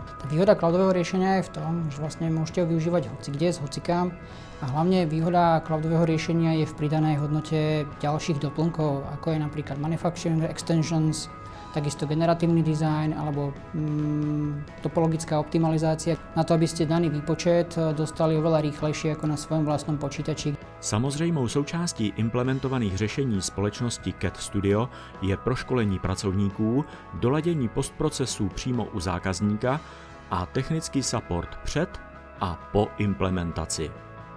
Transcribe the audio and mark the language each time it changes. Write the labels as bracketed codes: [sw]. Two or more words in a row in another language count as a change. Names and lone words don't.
[sk] Tá výhoda cloudového riešenia je v tom, že vlastne môžete ho využívať hocikde, s hocikám a hlavne výhoda cloudového riešenia je v pridanej hodnote ďalších doplnkov, ako je napríklad [en] manufacturing extensions, [sk] takisto generatívny design alebo topologická optimalizácia na to, aby ste daný výpočet dostali oveľa rýchlejšie ako na svojom vlastnom počítači. [cs] Samozřejmou součástí implementovaných řešení společnosti CAD Studio je proškolení pracovníků, doladění postprocesů přímo u zákazníka a technický support před a po implementaci.